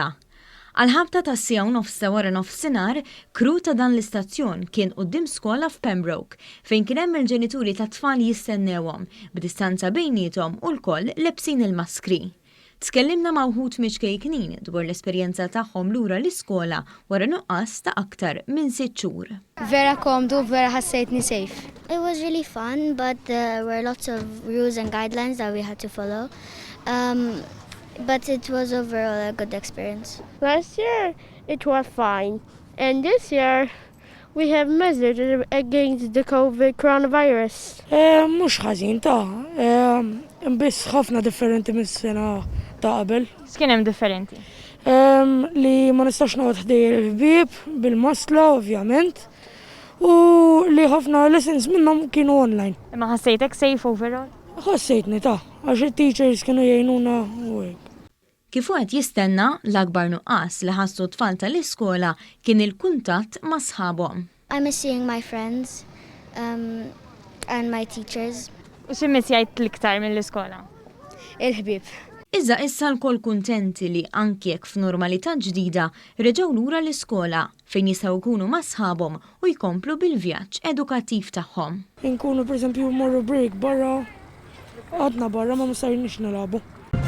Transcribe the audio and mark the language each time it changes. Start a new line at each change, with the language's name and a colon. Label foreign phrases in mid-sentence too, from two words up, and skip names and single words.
Maltese: Għall-ħabta tas-siegħa nofsa wara nofsinhar, kru ta' dan l-istazzjon kien quddiem skola f'Pembroke fejn kien hemm il-ġenituri tat-tfal jistennewhom b'distanza bejniethom u l-koll lebsin il-maskri. Tkellimna ma' wħud miċ-ċkejknin dwar l-esperjenza tagħhom lura l-iskola wara nuqqas ta' aktar minn 6 xhur. Vera komdu, vera ħassejtni safe.
English: It was really fun, but there were lots of rules and guidelines that we had to follow. But it was overall a good experience. Last year it was fine, and this year we have measures against the COVID coronavirus.
Maltese: Mhux ħażin biss ħafna differenti mis-sena ta' qabel. X'kien hemm differenti? Li ma nistax noqgħod ħdejjer il-ħbieb bil-mosla ovvjament u li ħafna lessons minnhom kienu online. Imma ħassejtek
English: safe overall?
Maltese: Ħassejtni għax it-teachers kienu jgħinuna u hekk. Kif qed jistenna l-akbar nuqqas li ħassu t-tfal tal-iskola kien il-kuntatt ma' sħabhom.
English: I miss seeing my friends and my teachers.
Maltese: U x'immiss jgħid l-iktar mill-iskola? Il-ħbieb. Iżda issa l-kol kuntenti li anki jekk f'normalità ġdida reġgħu lura l-iskola fejn jistgħu jkunu ma' sħabhom u jkomplu bil-vjaġġ edukattiv tagħhom. Inkunu pereżempju morru break barra, għadna barra ma mustajniex nilagħbu.